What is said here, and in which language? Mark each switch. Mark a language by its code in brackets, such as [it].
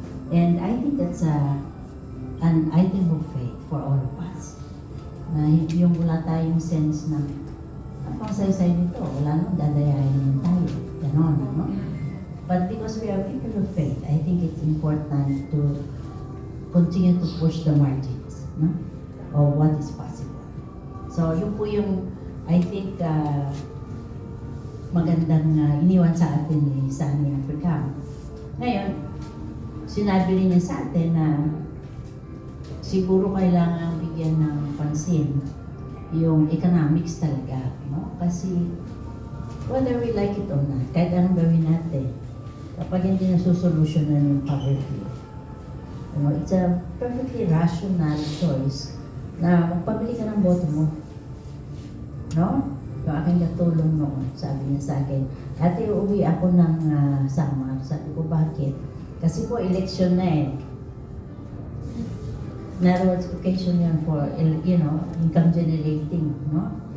[en] And I think that's an item of faith for all of us. [tl] Na yung wala tayong sense na ang pang-saysay nito, wala nang dadayahin naman tayo. Ganon, no? [en] But because we are people of faith, I think it's important to continue to push the margins, no? Of what is possible. [tl] So, yun po yung, I think, magandang iniwan sa atin ni Sunny Africa. Ngayon, sinabi rin niya sa atin na siguro kailangan bigyan ng pansin yung economics talaga, no? Kasi [en] whether we like it or not, [tl] kahit anong gawin natin, kapag hindi nasusolusyonan yung poverty, [en] it's a perfectly rational choice [tl] na magpabili ka ng boto mo. No? Yung aking katulong noon, sabi niya sa akin, ate, uuwi ako ng Samar. Sabi ko, bakit? Kasi po, election na eh. [en] In other words, occasion yan for, income generating, no?